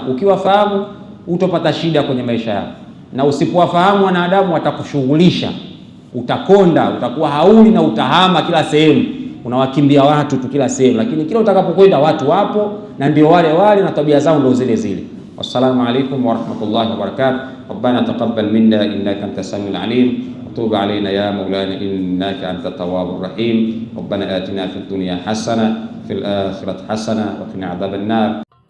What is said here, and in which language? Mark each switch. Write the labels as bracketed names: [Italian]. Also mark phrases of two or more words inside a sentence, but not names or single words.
[Swahili] Ukiwafahamu utopata shida kwenye maisha yao, na usipowafahamu wanadamu watakushughulisha, utakonda, utakuwa hauli na utahama kila sehemu, unawakimbia watu tu kila sehemu, lakini kila utakapokwenda watu wapo na ndio wale na tabia zao ndio zile. [Arabic] والسلام عليكم ورحمة الله وبركاته. ربنا تقبل منا إنك أنت السميع العليم وتوب علينا يا مولانا إنك أنت التواب الرحيم. ربنا آتنا في الدنيا حسنة في الآخرة حسنة وقنا عذاب النار.